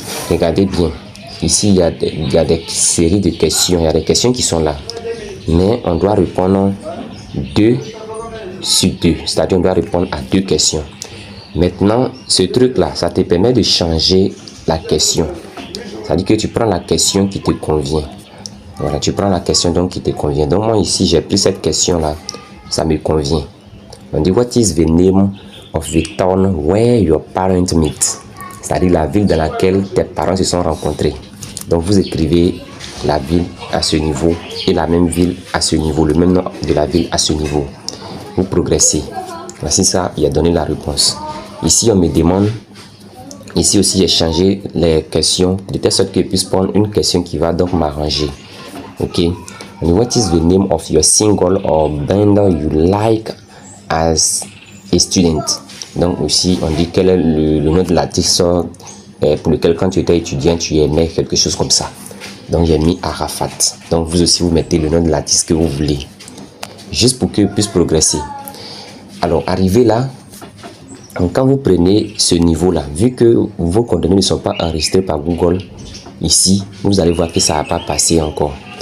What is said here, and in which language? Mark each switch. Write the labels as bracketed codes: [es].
[fr] Regardez bien, ici il y a des séries de questions, il y a des questions qui sont là, mais on doit répondre 2 sur 2. C'est-à-dire, on doit répondre à 2 questions. Maintenant, ce truc-là, ça te permet de changer la question. C'est-à-dire que tu prends la question qui te convient. Voilà, tu prends la question donc qui te convient. Donc, moi, ici, j'ai pris cette question-là. Ça me convient. On dit, [en] what is the name of the town where your parents meet? [fr] C'est-à-dire la ville dans laquelle tes parents se sont rencontrés. Donc, vous écrivez la ville à ce niveau et la même ville à ce niveau, le même nom de la ville à ce niveau. Vous progressez. Voici ça, il a donné la réponse. Ici, on me demande, ici aussi, j'ai changé les questions de telle sorte que je puisse prendre une question qui va donc m'arranger. Ok. [en] And what is the name of your single or band you like as a student? [fr] Donc aussi, on dit quel est le nom de l'artiste pour lequel quand tu étais étudiant, tu aimais quelque chose comme ça. Donc j'ai mis Arafat. Donc vous aussi, vous mettez le nom de l'artiste que vous voulez. Juste pour que puisse progresser. Alors, arrivé là, donc quand vous prenez ce niveau-là, vu que vos coordonnées ne sont pas enregistrées par Google, ici, vous allez voir que ça va pas passer encore.